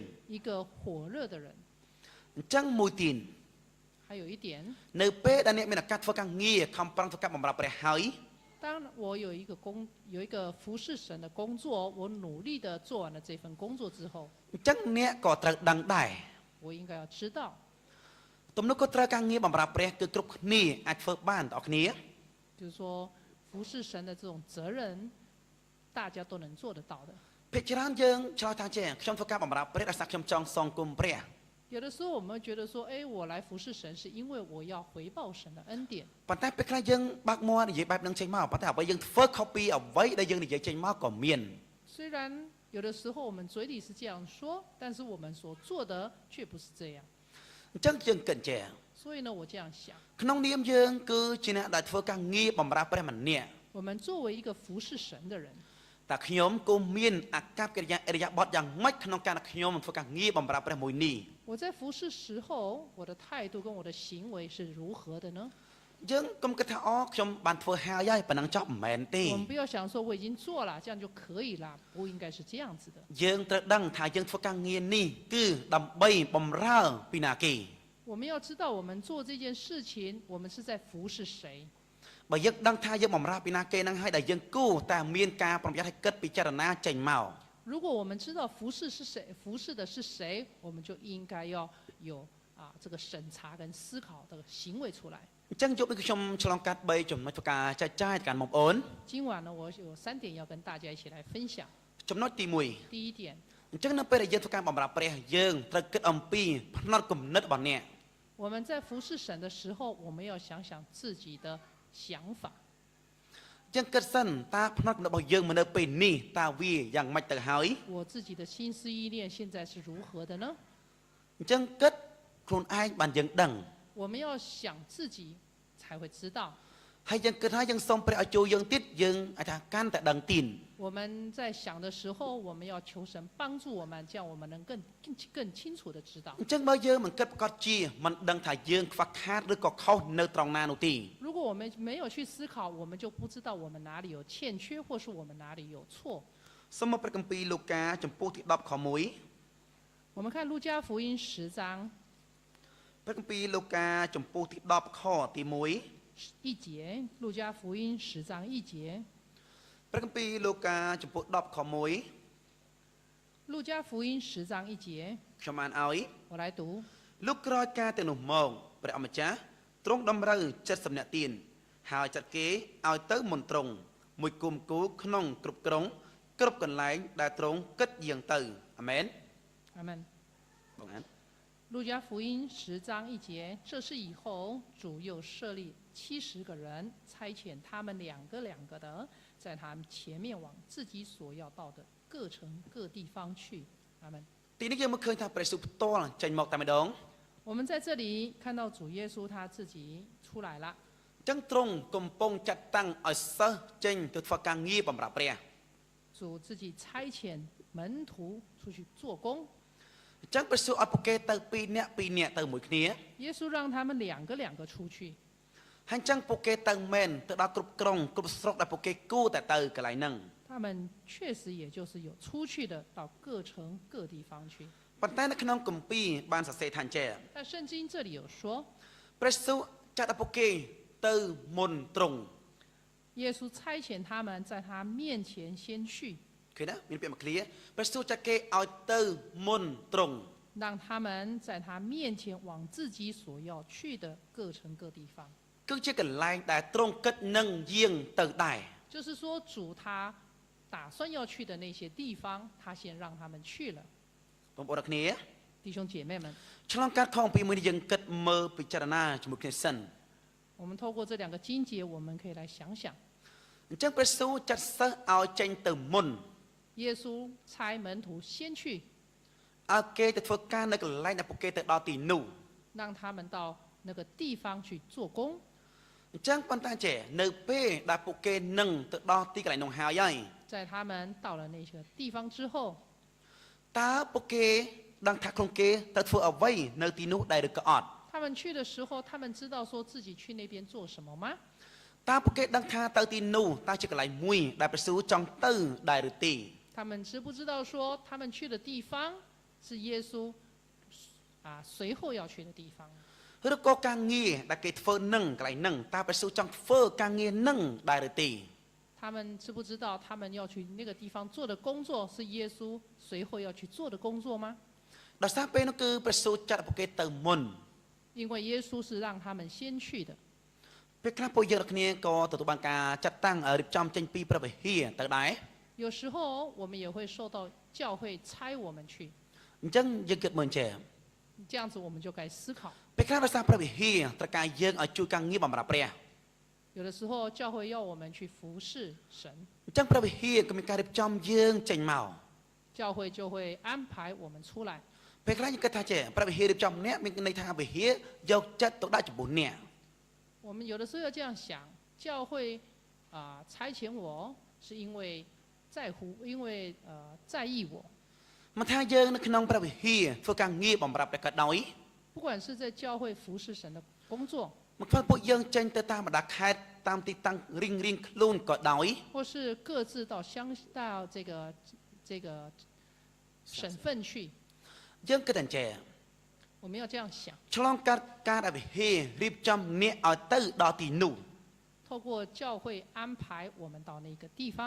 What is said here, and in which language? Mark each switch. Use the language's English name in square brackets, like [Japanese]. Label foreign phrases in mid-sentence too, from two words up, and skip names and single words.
[Chinese] 一个火热的人。 [Khmer] អញ្ចឹងមួយទៀត [Chinese] 还有一点， [Khmer] នៅពេលដែលអ្នកមានឱកាសធ្វើការងារខំប្រឹងធ្វើការបម្រើព្រះហើយ [Chinese] 当我有一个服侍神的工作，我努力的做完了这份工作之后， [Khmer] អញ្ចឹងអ្នកក៏ត្រូវដឹងដែរ [Chinese] 我应该要知道， [Khmer] ទំនុកក៏ត្រូវការងារបម្រើព្រះគឺគ្រប់គ្នាអាចធ្វើបានបងប្អូនគ្នា [Chinese] 就是说服侍神的这种责任，大家都能做得到的。 [Khmer] ភាគច្រើនយើងឆ្លើយថាចេះខ្ញុំធ្វើការបម្រើព្រះដោយសារខ្ញុំចង់សងគុំព្រះ [Chinese] 有的时候我们会觉得说，哎，我来服侍神是因为我要回报神的恩典。 [Khmer] ប៉ុន្តែពេលខ្លះយើងបើកមាត់និយាយបែបហ្នឹងចេញមកប៉ុន្តែអ្វីយើងធ្វើខុសពីអ្វីដែលយើងនិយាយចេញមកក៏មាន [Chinese] 虽然有的时候我们嘴里是这样说，但是我们所做的却不是这样。 [Khmer] អញ្ចឹងយើងគិតចេះ [Chinese] 所以呢，我这样想， [Khmer] ក្នុងនាមយើងគឺជាអ្នកដែលធ្វើការងារបម្រើព្រះម្នាក់ [Chinese] 我们作为一个服侍神的人， [Khmer] តែខ្ញុំគង់មានអាកប្បកិរិយាអរិយាបថយ៉ាងម៉េចក្នុងការដែលខ្ញុំធ្វើការងារបម្រើព្រះមួយនេះ [Chinese] 我在服侍时候，我的态度跟我的行为是如何的呢？ [Khmer] យើងកុំគិតថាអូខ្ញុំបានធ្វើហើយប៉ុណ្ណឹងចប់មិនមែនទេ [Chinese] 我们不要想说我已经做了，这样就可以了，不应该是这样子的。 [Khmer] យើងត្រូវដឹងថាយើងធ្វើការងារនេះគឺដើម្បីបម្រើពីណាគេ [Chinese] 我们要知道，我们做这件事情，我们是在服侍谁。 [Khmer] បើយើងដឹងថាយើងបម្រើពីណាគេហ្នឹងហើយដែលយើងគួរតែមានការប្រុងប្រយ័ត្នឲ្យគិតពិចារណាចេញមក [Chinese] 如果我们知道服侍是谁，服侍的是谁，我们就应该要有这个审查跟思考的行为出来。 [Khmer] អញ្ចឹងយកដូចខ្ញុំឆ្លងកាត់3ចំណុចធ្វើការចែកចាយទៅកាន់បងប្អូន [Chinese] 今晚呢，我有3点要跟大家一起来分享。 [Khmer] ចំណុចទី1 [Chinese] 第一点， [Khmer] អញ្ចឹងនៅពេលដែលយើងធ្វើការបម្រើព្រះយើងត្រូវគិតអំពីផ្នត់គំនិតរបស់អ្នក [Chinese] 我们在服侍神的时候，我们要想想自己的想法。 [Khmer] អញ្ចឹងគិតសិនតើផ្នត់គំនិតរបស់យើងមកនៅពេលនេះតើវាយ៉ាងម៉េចទៅហើយ [Chinese] 我自己的心思意念现在是如何的呢？ [Khmer] អញ្ចឹងគិតខ្លួនឯងបានយើងដឹង [Chinese] 我们要想自己才会知道。 [Khmer] ហើយយើងគិតថាយើងសូមព្រះឲ្យជួយយើងទៀតយើងអាចថាកាន់តែដឹងទៀត [Chinese] 我们在想的时候，我们要求神帮助我们，这样我们能更清楚的知道。 [Khmer] អញ្ចឹងបើយើងមិនគិតប្រកបជាមិនដឹងថាយើងខ្វះខាតឬក៏ខុសនៅត្រង់ណានោះទេ [Chinese] 如果我们没有去思考，我们就不知道我们哪里有欠缺，或是我们哪里有错。 [Khmer] សូមមកព្រះគម្ពីរលូកាចំពោះទី10ខ1 [Chinese] 我们看路加福音10章 [Khmer] ព្រះគម្ពីរលូកាចំពោះទី10ខទី1 [Chinese] 1 节，路加福音10章1节， [Khmer] ព្រះគម្ពីរលូកាចំពោះ10ខ1 [Chinese] 路加福音10章1节， [Khmer] ខ្ញុំអានឲ្យ [Chinese] 我来读。 [Khmer] លុះក្រោយការទាំងនោះមកព្រះអម្ចាស់ទ្រង់តម្រូវ70នាក់ទៀនហើយចាត់គេឲ្យទៅមន្ទ្រង់មួយគុំគូក្នុងគ្រប់ក្រុងគ្រប់កន្លែងដែលទ្រង់គិតយាងទៅអាមែន [Chinese] 阿门。 [Khmer] បងអាន [Chinese] 路加福音10章1节，这事以后，主又设立70个人，差遣他们两个的，在他们前面往自己所要到的各城各地方去。阿门。 [Khmer] ទីនេះយើងមកឃើញថាព្រះយេស៊ូវផ្ទាល់ចេញមកតែម្ដង [Chinese] 我们在这里看到主耶稣他自己出来了， [Khmer] ចឹងទ្រង់កំពុងចាត់តាំងឲ្យសិស្សចេញទៅធ្វើការងារបម្រើព្រះ [Chinese] 主自己差遣门徒出去做工， [Khmer] អញ្ចឹងព្រះយេស៊ូវឲ្យពួកគេទៅ2នាក់ទៅមួយគ្នា [Chinese] 耶稣让他们两个出去， [Khmer] ហើយអញ្ចឹងពួកគេទៅមែនទៅដល់គ្រប់ក្រុងគ្រប់ស្រុកដែលពួកគេគួរតែទៅកន្លែងហ្នឹង [Chinese] 他们确实也就是有出去的到各城各地方去。 [Khmer] ប៉ុន្តែនៅក្នុងគម្ពីរបានសរសេរថាអញ្ចឹង [Chinese] 但圣经这里有说， [Khmer] ព្រះយេស៊ូវចាត់ឲ្យពួកគេទៅមុនទ្រង់ [Chinese] 耶稣差遣他们在他面前先去。 [Khmer] ឃើញណាមានពាក្យមួយឃ្លាព្រះយេស៊ូវចាត់គេឲ្យទៅមុនទ្រង់ [Chinese] 明让他们在他面前往自己所要去的各城各地方。 [Khmer] គឺជាកន្លែងដែលទ្រង់គិតនឹងយាងទៅដែរ [Chinese] 就是说，主他打算要去的那些地方，他先让他们去了。 [Khmer] បងប្អូនគ្នា [Chinese] 弟兄姐妹们， [Khmer] ឆ្លងកាត់ខំពីមួយនេះយើងគិតមើលពិចារណាជាមួយគ្នាសិន [Chinese] 我们透过这两个经节，我们可以来想想， [Khmer] អញ្ចឹងព្រះស៊ូចាត់សិស្សឲ្យចេញទៅមុន [Chinese] 耶稣差门徒先去， [Khmer] ឲ្យគេទៅធ្វើការនៅកន្លែងដែលពួកគេទៅដល់ទីនោះ [Chinese] 让他们到那个地方去做工。 [Khmer] អញ្ចឹងប៉ុន្តែចេះនៅពេលដែលពួកគេនឹងទៅដល់ទីកន្លែងនោះហើយ [Chinese] 在他们到了那个地方之后， [Khmer] តើពួកគេដឹងថាខ្លួនគេទៅធ្វើអ្វីនៅទីនោះដែរឬក៏អត់ [Chinese] 他们去的时候，他们知道说自己去那边做什么吗？ [Khmer] តើពួកគេដឹងថាទៅទីនោះតើជាកន្លែងមួយដែលព្រះស៊ូចង់ទៅដែរឬទេ [Chinese] 他们知不知道说他们去的地方是耶稣随后要去的地方？ [Khmer] ឬក៏ការងារដែលគេធ្វើនឹងកន្លែងនឹងតើព្រះស៊ូចង់ធ្វើការងារនឹងដែរឬទេ [Chinese] 他们知不知道他们要去那个地方做的工作是耶稣随后要去做的工作吗？ [Khmer] ដោយសារពេលនោះគឺព្រះស៊ូចាត់ពួកគេទៅមុន [Chinese] 因为耶稣是让他们先去的。 [Khmer] ពេលខ្លះពួកយើងគ្នាក៏ទទួលបានការចាត់តាំងរៀបចំចេញពីព្រះវិហារទៅដែរ [Chinese] 有时候我们也会受到教会差我们去， [Khmer] អញ្ចឹងយើងគិតមើលចេះ [Chinese] 这样子我们就该思考。 [Khmer] ពេលខ្លះដោយសារព្រះវិហារត្រូវការយើងឲ្យជួយការងារបម្រើព្រះ [Chinese] 有的时候教会要我们去服侍神， [Khmer] អញ្ចឹងព្រះវិហារក៏មានការរៀបចំយើងចេញមក [Chinese] 教会就会安排我们出来。 [Khmer] ពេលខ្លះយើងគិតថាចេះព្រះវិហាររៀបចំអ្នកមានន័យថាវិហារយកចិត្តទៅដាក់ចំពោះអ្នក [Chinese] 我们有的时候要这样想，教会差遣我是因为在乎，因为在意我。 [Khmer] មិនថាយើងនៅក្នុងព្រះវិហារធ្វើការងារបម្រើព្រះក៏ដោយ [Chinese] 不管是在教会服侍神的工作， [Khmer] មកធ្វើពួកយើងចេញទៅតាមបណ្ដាខេត្តតាមទីតាំងរៀងៗខ្លួនក៏ដោយ [Chinese] 或是各自到这个省份去， [Khmer] យើងគិតតែចេះ [Chinese] 我们要这样想。 [Khmer] ឆ្លងកាត់ការដែលវិហាររៀបចំអ្នកឲ្យទៅដល់ទីនោះ [Chinese] 透过教会安排我们到那个地方，